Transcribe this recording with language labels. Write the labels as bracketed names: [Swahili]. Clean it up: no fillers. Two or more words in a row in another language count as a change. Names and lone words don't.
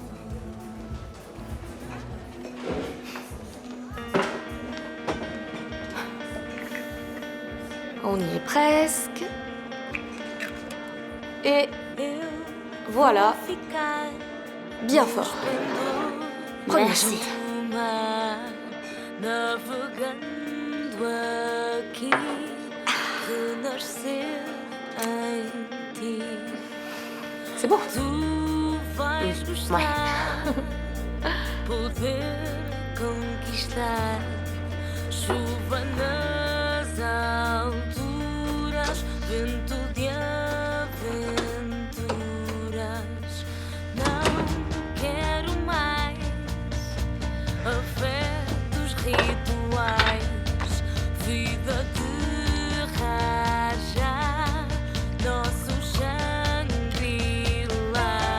[French] On y est presque. Et voilà. Bien fort. Première Merci. chute. [Portuguese] Navegando aqui, renascer em ti. [French] C'est beau. [Portuguese] Tu vais gostar, poder conquistar. Chuva nas alturas, vento de aventuras. Não quero mais a fé dos rituais, vida de raja, nosso Shangri-La.